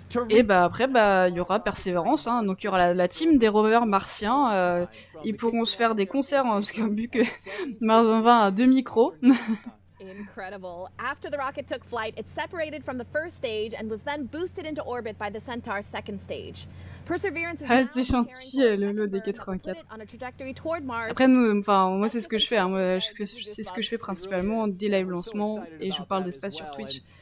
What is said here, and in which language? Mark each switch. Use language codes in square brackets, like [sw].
[fr] Et bah après, il y aura Persévérance, hein, donc il y aura la team des rovers martiens. Ils pourront se faire des concerts, hein, parce que vu que Mars 2020 a 2 micros. [en] Incredible. After the rocket took flight, it separated from the first stage and was then boosted into orbit by the Centaur's second stage. Perseverance is [fr] c'est gentil, le lot des 84. Après, moi, c'est ce que je fais. Hein. C'est ce que je fais principalement des live lancements et je vous parle d'espace sur Twitch.